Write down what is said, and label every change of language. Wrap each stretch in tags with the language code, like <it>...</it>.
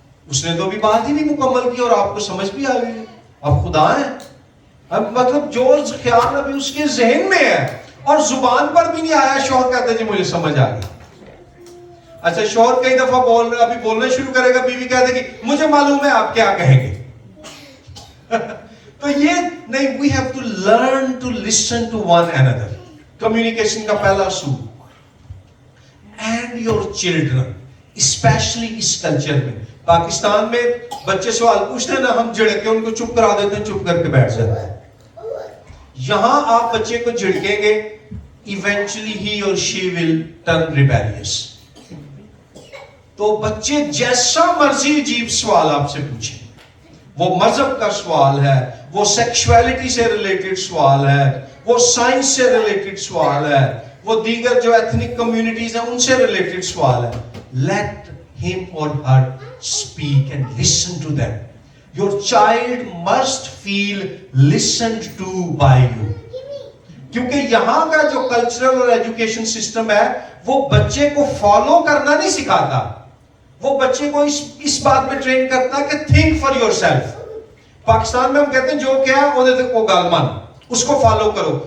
<ur>اس نے تو ابھی بات ہی نہیں مکمل کی اور آپ کو سمجھ بھی آ گئی ہے. اب خدا ہے, اب مطلب جو خیال ابھی اس کے ذہن میں ہے اور زبان پر بھی نہیں آیا, شوہر کہتا ہے جی مجھے سمجھ آ گئی. اچھا شوہر کئی دفعہ ابھی بولنا شروع کرے گا, بیوی کہتے کہ مجھے معلوم ہے آپ کیا کہیں گے. تو یہ نہیں,</ur> <en>we have to learn to listen to one another.</en> <ur>Communication کا پہلا اصول.</ur> <en>And your children, especially</en> <ur>اس culture میں. پاکستان میں بچے سوال پوچھتے ہیں نا, ہم جھڑک کے ان کو چپ کرا دیتے ہیں, چپ کر کے بیٹھ جاتے ہیں. یہاں آپ بچے کو جھڑکیں گے,</ur> <en>eventually he or she will turn rebellious.</en> <ur>تو بچے جیسا مرضی عجیب سوال آپ سے پوچھیں, وہ مذہب کا سوال ہے, وہ سیکشوالٹی سے ریلیٹڈ سوال ہے, وہ سائنس سے ریلیٹڈ سوال ہے, وہ دیگر جو ایتھنک کمیونٹیز ہیں ان سے ریلیٹڈ سوال ہے.</ur> <en>Let him or her speak and listen to them. Your child must feel listened to by you.</en> <ur>کیونکہ یہاں کا جو کلچرل اور ایجوکیشن سسٹم ہے وہ بچے کو فالو کرنا نہیں سکھاتا, وہ بچے کو اس بات میں ٹرین کرتا ہے کہ</ur> <en>Think for yourself.</en> <ur>Pakistan میں ہم کہتے ہیں جو کیا ہے وہ گال مان, اس کو فالو کرو.</ur>